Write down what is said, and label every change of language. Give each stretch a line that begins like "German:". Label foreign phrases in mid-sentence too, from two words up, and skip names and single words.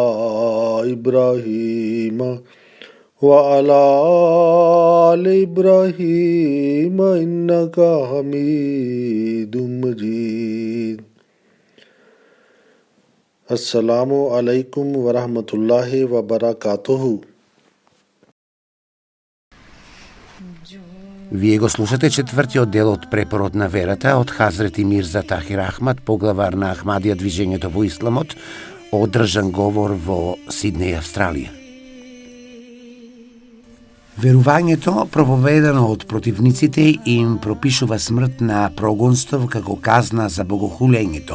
Arabic: إبراهيم وعلى آل إبراهيم إنك حميد مجيد السلام عليكم ورحمة الله وبركاته.
Macedonian: Вие го слушате четвртиот дел од Препорот на верата од Хазрети Мирза Тахир Ахмад, поглавар на Ахмадија движењето во исламот, одржан говор во Сиднеј, Австралија. Верувањето, проповедано од противниците, им пропишува смрт на прогонство како казна за богохулењето.